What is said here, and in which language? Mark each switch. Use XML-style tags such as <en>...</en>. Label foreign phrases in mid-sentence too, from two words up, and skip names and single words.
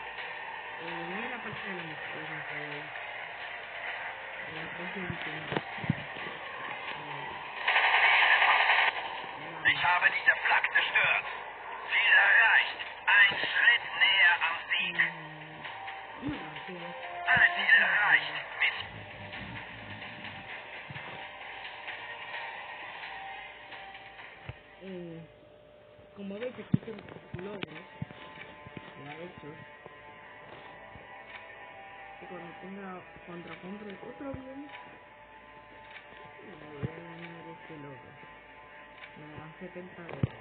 <de>Ich habe diese Flak zerstört. Ziel erreicht. Ein Schritt näher am Sieg. Alle Ziele erreicht.</de> <es>Como veis aquí tengo logros ya hechos. Y cuando compre otro avión 70 de ellos.</es>